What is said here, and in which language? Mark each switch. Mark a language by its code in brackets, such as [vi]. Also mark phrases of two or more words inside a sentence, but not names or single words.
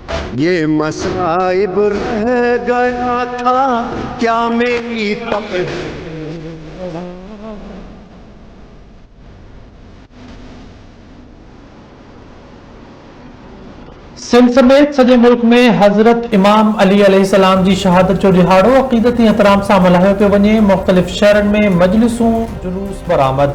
[ur] یہ مصائب رہ گیا تھا کیا میری تب. [sd] सिंध समेत सॼे मुल्क में हज़रत इमाम अली अलैहिस्सलाम जी शहादत जो ॾिहाड़ो अक़ीदती एहतराम सां मल्हायो पियो वञे। मुख़्तलिफ़ शहरनि में मजलिसूं जुलूस बरामद।